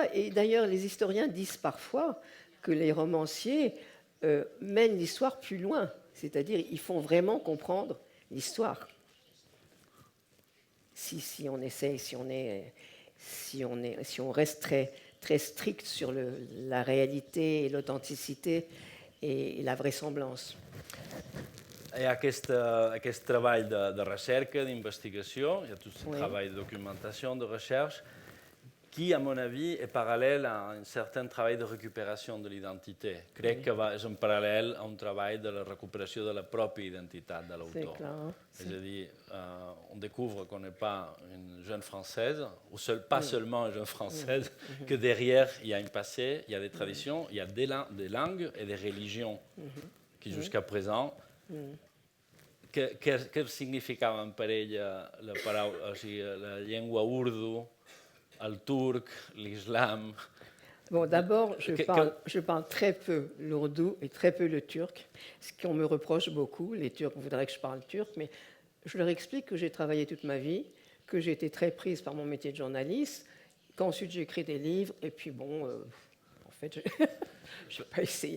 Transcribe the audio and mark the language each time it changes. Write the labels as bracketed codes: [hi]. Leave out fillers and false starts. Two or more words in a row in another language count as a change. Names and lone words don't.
[fr] Et d'ailleurs, les historiens disent parfois que les romanciers mènent l'histoire plus loin, c'est-à-dire ils font vraiment comprendre l'histoire. Si on essaye, si on reste très, très strict sur la réalité et l'authenticité et la vraisemblance. [ca] Hi ha aquest treball de recerca, d'investigació, hi ha tot aquest treball de documentació, [fr] de recherche, qui, à mon avis, est parallèle à un certain travail de récupération de l'identité. [ca] Crec que és un paral·lel a un treball de la recuperació de la pròpia identitat de l'autor. És a dir, [fr] on découvre qu'on n'est pas une jeune française, ou pas seulement une jeune française, que derrière, il y a un passé, il y a des traditions, il y a des langues et des religions qui, jusqu'à présent, [ca] què significaven per ella la llengua urdu, el turc, l'islam. [fr] Bon, d'abord, Que- je parle très peu l'ourdou et très peu le turc, ce qu'on me reproche beaucoup. Les Turcs voudraient que je parle turc, mais je leur explique que j'ai travaillé toute ma vie, que j'ai été très prise par mon métier de journaliste, qu'ensuite j'ai écrit des livres, et puis bon, en fait, je vais pas essayer.